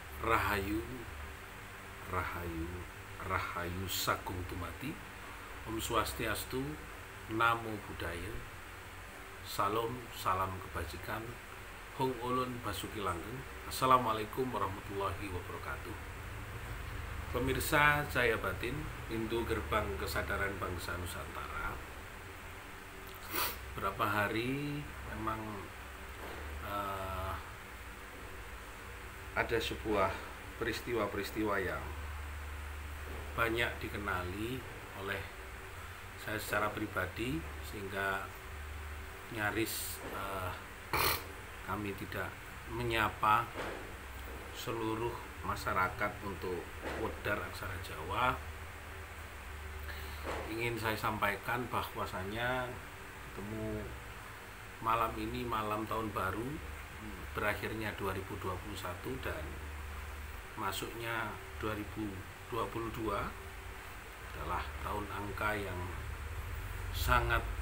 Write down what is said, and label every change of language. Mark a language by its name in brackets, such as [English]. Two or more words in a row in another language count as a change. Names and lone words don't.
[Javanese] Rahayu, Rahayu, Rahayu Sagung Tumati. [Sanskrit] Om Swastiastu, [Pali] Namo Buddhaya, [Indonesian] Salam, salam kebajikan, [Javanese] Hong Ulun Basuki Langgeng. [Arabic] السلام عليكم ورحمة الله وبركاته. [Indonesian] Pemirsa Cahaya Batin, pintu gerbang kesadaran bangsa Nusantara. Berapa hari memang ada sebuah peristiwa-peristiwa yang banyak dikenali oleh saya secara pribadi, sehingga nyaris kami tidak menyapa seluruh masyarakat untuk wedar aksara Jawa. Ingin saya sampaikan bahwasanya ketemu malam ini, malam tahun baru, berakhirnya 2021 dan masuknya 2022 adalah tahun angka yang sangat